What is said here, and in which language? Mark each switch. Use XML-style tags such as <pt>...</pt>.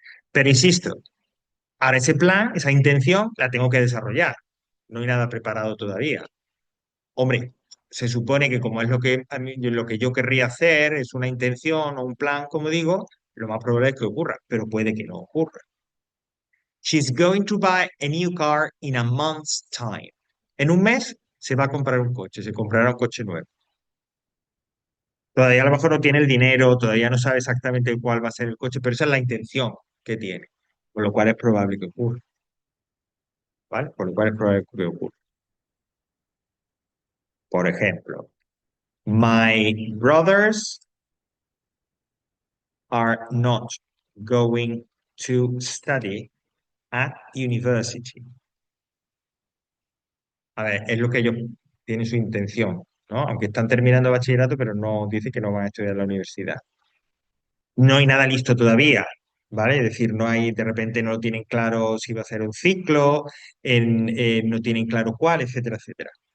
<es>Pero insisto, ahora ese plan, esa intención, la tengo que desarrollar. No hay nada preparado todavía. Hombre, se supone que como es lo que yo querría hacer, es una intención o un plan, como digo, lo más probable es que ocurra, pero puede que no ocurra.</es> <en>She's going to buy a new car in a month's time.</en> <es>En un mes se va a comprar un coche, se comprará un coche nuevo. Todavía a lo mejor no tiene el dinero, todavía no sabe exactamente cuál va a ser el coche, pero esa es la intención que tiene, por lo cual es probable que ocurra, ¿vale? Por lo cual es probable que ocurra. Por ejemplo,</es> <en>my brothers are not going to study at university.</en> <es>A ver, es lo que ellos tienen su intención, ¿no? Aunque están terminando bachillerato, pero no dice que no van a estudiar en la universidad. No hay nada listo todavía, ¿vale? Es decir, no hay, de repente no tienen claro si va a ser un ciclo, no tienen claro cuál, etcétera, etcétera.</es>